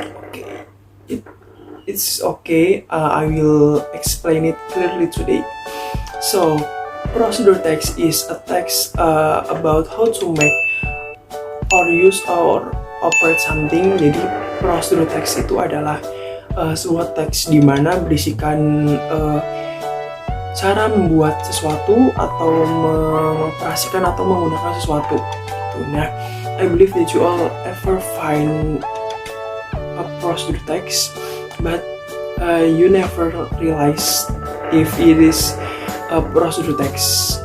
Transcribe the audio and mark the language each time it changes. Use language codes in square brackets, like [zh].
[en] Okay, it's okay. I will explain it clearly today. So procedure text is a text about how to make or use or operate something. [id] Jadi procedure text itu adalah sebuah teks di mana berisikan cara membuat sesuatu atau mengoperasikan atau menggunakan sesuatu. [en] Nah, I believe that you all ever find a procedure text, but you never realize if it is a procedure text.